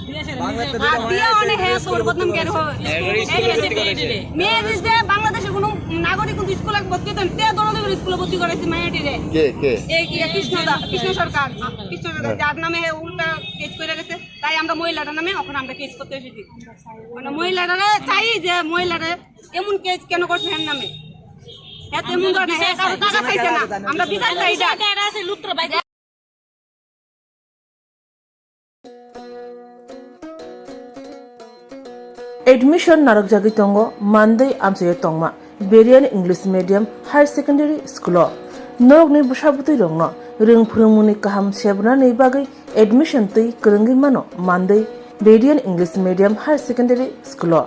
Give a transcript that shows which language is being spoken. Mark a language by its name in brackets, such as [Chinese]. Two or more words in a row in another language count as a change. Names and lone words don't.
[Bangla] বাংলাদেশে কোনো নাগরিক কিন্তু স্কুলে ভর্তি হতেন স্কুলে ভর্তি করেছে মায়াটিরে কৃষ্ণ সরকার যার নামে উল্টা কেস করে গেছে, তাই আমরা মহিলাটার নামে ওখানে আমরা কেস করতে এসেছি, মানে মহিলারা চাই যে মহিলারা এমন কেস কেন করছে এর নামে, আমরা বিচার চাই। [Kok Borok] एडमिशन नारक जागी तंगो मानदै आमसे तंगमा बेरियान [English] English medium higher secondary school [Kok Borok] नरक नि बसाबुतै रंगनो रों फोरोंमुनि काहाम सेबना नै बागै एडमिशन तै करंगि मानो मानदै बेरियान [English] English medium higher secondary school